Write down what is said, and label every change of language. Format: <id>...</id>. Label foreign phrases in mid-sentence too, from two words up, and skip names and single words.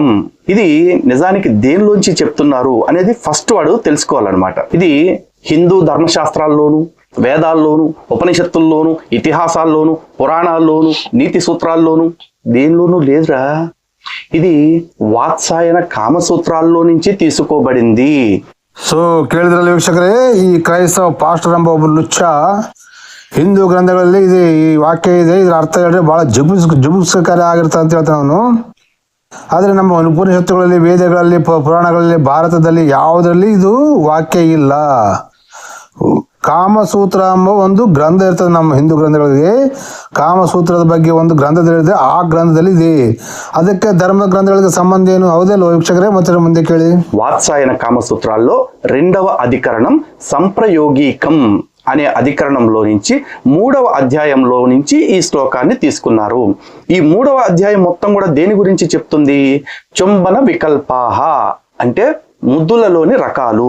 <te>ఇది నిజానికి దేనిలోంచి చెప్తున్నారు అనేది ఫస్ట్ వాడు తెలుసుకోవాలన్నమాట. ఇది హిందూ ధర్మశాస్త్రాల్లోనూ, వేదాల్లోనూ, ఉపనిషత్తుల్లోనూ, ఇతిహాసాల్లోనూ, పురాణాల్లోనూ, నీతి సూత్రాల్లోనూ దేనిలోనూ లేదురా. ఇది వాత్సాయన కామసూత్రాల్లో నుంచి తీసుకోబడింది.</te> <kn>ಸೊ ಕೇಳಿದ್ರಲ್ಲ ವೀಕ್ಷಕರೇ, ಈ ಕ್ರೈಸ್ತವ ಪಾಸ್ಟರ್ ಎಂಬ ಒಬ್ಬ ಲುಚ್ಚ ಹಿಂದೂ ಗ್ರಂಥಗಳಲ್ಲಿ ಇದೆ ಈ ವಾಕ್ಯ ಇದೆ, ಇದ್ರ ಅರ್ಥ ಹೇಳಿದ್ರೆ ಬಹಳ ಜುಗುಪ್ಸಕಾರಿ ಆಗಿರ್ತದೆ ಅಂತ ಹೇಳ್ತಾನೆ ಅವನು. ಆದ್ರೆ ನಮ್ಮ ಉಪನಿಷತ್ತುಗಳಲ್ಲಿ, ವೇದಗಳಲ್ಲಿ, ಪುರಾಣಗಳಲ್ಲಿ, ಭಾರತದಲ್ಲಿ ಯಾವುದರಲ್ಲಿ ಇದು ವಾಕ್ಯ ಇಲ್ಲ. ಕಾಮಸೂತ್ರ ಎಂಬ ಒಂದು ಗ್ರಂಥ ಇರ್ತದೆ ನಮ್ಮ ಹಿಂದೂ ಗ್ರಂಥಗಳಿಗೆ. ಕಾಮಸೂತ್ರದ ಬಗ್ಗೆ ಒಂದು ಗ್ರಂಥದಲ್ಲಿದೆ, ಆ ಗ್ರಂಥದಲ್ಲಿ ಇದೆ. ಅದಕ್ಕೆ ಧರ್ಮ ಗ್ರಂಥಗಳಿಗೆ ಸಂಬಂಧ ಏನು? ಹೌದಲ್ಲ ವೀಕ್ಷಕರೇ? ಮತ್ತೆ ಮುಂದೆ ಕೇಳಿ.</kn> <te>వాత్సాయన కామసూత్రాల్లో 2వ అధికరణం సంప్రయోగీకం అనే అధికరణంలో నుంచి 3వ అధ్యాయంలో నుంచి ఈ శ్లోకాన్ని తీసుకున్నారు. ఈ 3వ అధ్యాయం మొత్తం కూడా దేని గురించి చెప్తుంది? చుంబన వికల్పాహ అంటే ముద్దులలోని రకాలు.</te>